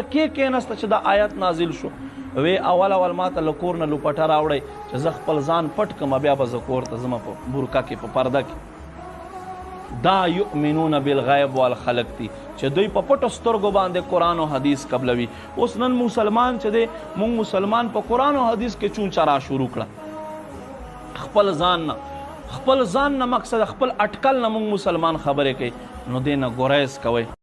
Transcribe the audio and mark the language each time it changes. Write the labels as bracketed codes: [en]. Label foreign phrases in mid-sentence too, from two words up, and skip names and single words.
[ps] کې کېنسته چې دا آیت نازل شو وی اول ما ته له کور نه لوپټه راوړئ چې زه خپل ځان پټ کړم بیا به زه کور ته ځمه په برکه کې په پرده کې دا [ar] یؤمنون بالغیب والخلق [ps] دي چې دوی په پټو سترګو باندې قرآن او حدیث قبلوي اوس نن مسلمان چې دی مونږ مسلمان په قرآن او حدیث کې چون چرا شروع کړه خپل ځان نه مقصد خپل اټکل نه مونږ مسلمان خبرې کوي نو دې نه ګریز کوئ